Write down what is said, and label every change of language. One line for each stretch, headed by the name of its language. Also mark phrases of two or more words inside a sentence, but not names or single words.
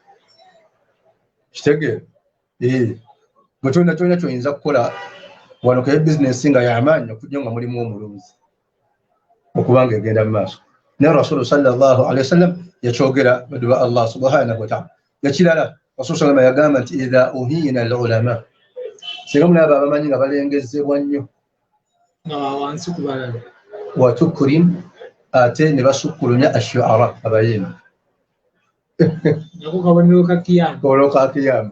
Ganda: kitegeera bwe kyonna kyoyinza kukola wano kaye bizinesi nga y'amaanyi okujja nga mulimu omulunzi okubanga egenda mu maaso naye
Arabic: رسول صلى الله عليه وسلم
Ganda: yakyogera baduba
Arabic: الله سبحانه وتعالى
Ganda: yakirala
Arabic: رسول سلم
Ganda: yagamba nti
Arabic: إذا أهين العلماء
Ganda: singa mulaba abamanyi nga balengezebwa nnyo nga wansi ku balala
Arabic: وتكرم
Ganda: ate ne basukkulumya ashuara abayimbi nako kabonero ka kiyama